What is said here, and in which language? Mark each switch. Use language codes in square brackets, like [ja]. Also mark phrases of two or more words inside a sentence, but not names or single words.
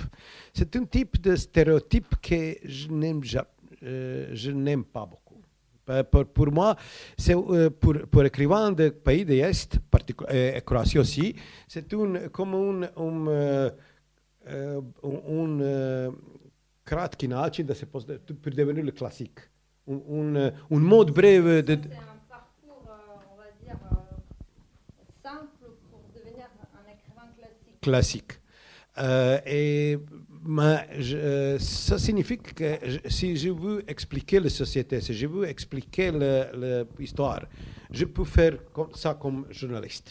[fr] C'est un type de stéréotype que je n'aime pas beaucoup. Pour moi, c'est pour écrivain de pays de l'Est, et Croatie aussi, c'est comme un [hr] kratki način da se [fr] pour devenir le classique. Un mode bref de... C'est un parcours, on va dire, simple pour devenir un écrivain classique. Ça signifie que si je veux expliquer la société, si je veux expliquer l'histoire, je peux faire ça comme journaliste.